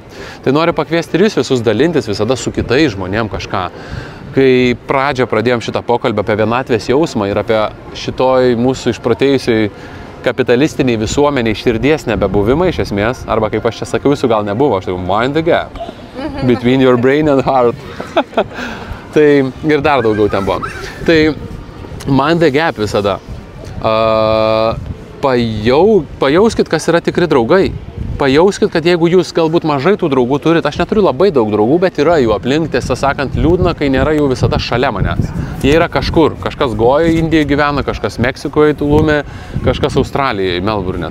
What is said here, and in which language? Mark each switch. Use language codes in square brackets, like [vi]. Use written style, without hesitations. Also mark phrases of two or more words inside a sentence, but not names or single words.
[lt] Tai noriu pakviesti ir jūs visus dalintis visada su kitais žmonėm kažką. Kai pradžią pradėjom šitą pokalbį apie vienatvės jausmą ir apie šitoj mūsų išprotėjusiai kapitalistiniai visuomeniai širdies nebebuvimą iš esmės, arba kaip aš čia sakiau, jūsų gal nebuvo, aš tai [en] mind the gap between your brain and heart. [lt] Tai ir dar daugiau ten buvo. Tai [en] mind the gap [lt] visada. Pajauskit, kas yra tikri draugai. Pajauskit, kad jeigu jūs galbūt mažai tų draugų turit, aš neturiu labai daug draugų, bet yra jų aplink, tiesą sakant, liūdna, kai nėra jų visada šalia manęs. Jie yra kažkur, kažkas Gojoje, Indijoje gyvena, kažkas Meksikoje, Tulume, kažkas Australijoje, Melburne.